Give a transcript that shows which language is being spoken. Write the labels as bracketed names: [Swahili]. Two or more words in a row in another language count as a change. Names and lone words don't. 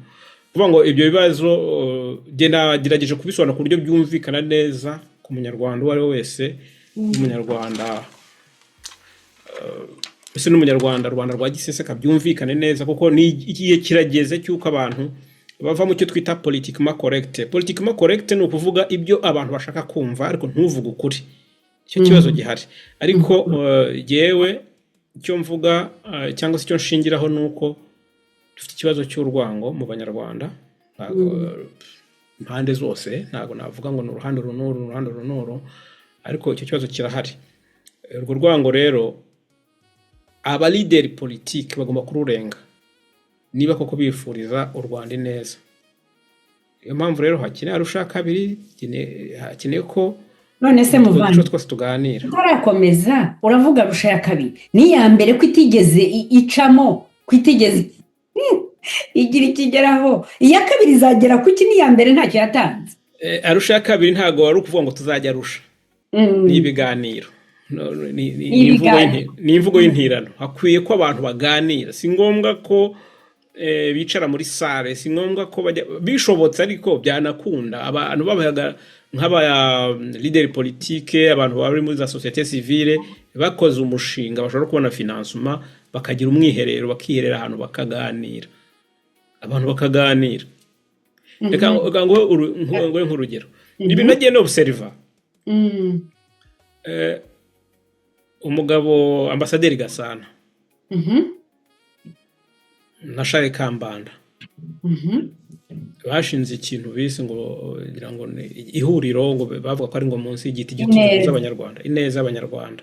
[Kinyarwanda] Kuvuga ngo ibyo bibazo genda gerageje kubisobanura ku buryo byumvikana neza ku munyarwanda uwo ari we wese, umunyarwanda ese n'umunyarwanda Rwanda rwa giseseka byumvikane neza, kuko ni igihe kirageze cyuko abantu bava mu cyo twita [French] politiquement correct. Politiquement correct [Kinyarwanda] ni ukuvuga ibyo abantu bashaka kumva, ariko ntuvuge ukuri. Icyo kibazo gihari. Ariko yewe icyo mvuga cyangwa se icyo nshingiraho nuko dufite ikibazo cy'urwango mu Banyarwanda, impande zose. Ntabwo navuga ngo ni uruhande runuru, ariko icyo kibazo kirahari. Urwo rwango rero aba [French] leader politique [Kinyarwanda] bagomba kururenga niba koko bifuriza u Rwanda neza. Iyo mpamvu rero hakeneye Arusha kabiri, hakeneye ko none se muvana twese tuganira. Turakomeza uravuga Arusha ya kabiri ni ya mbere ko itigeze icamo, ko itigeze igira ikigeraho. Iya kabiri izagera kuki ni ya mbere ntacyo yatanze. Arusha ya kabiri ntago wari ukuvuga ngo tuzajya Arusha. Ni ibiganiro. Ni imvugo y'intirano. Hakwiye ko abantu baganira. Si ngombwa ko bicara muri sale, si ngombwa ko bishobotse, ariko byanakunda abantu babahaga nk'aba [French] leader politique, [Kinyarwanda] abantu bari muri za [French] société civile [Kinyarwanda] bakoze umushinga bashobora kubona financement, bakagira umwiherero, bakiherera ahantu bakaganira, abantu bakaganira. Reka ngo nk'urugero ibintu nagiye no observa. Umugabo ambasaderi Gasana na Charles Kambanda bashinze ikintu bise ngo ngira ngo ihuriro, ngo bavuga ko ari ngo munsi y'igiti cy'ubuza Abanyarwanda, ineza Abanyarwanda.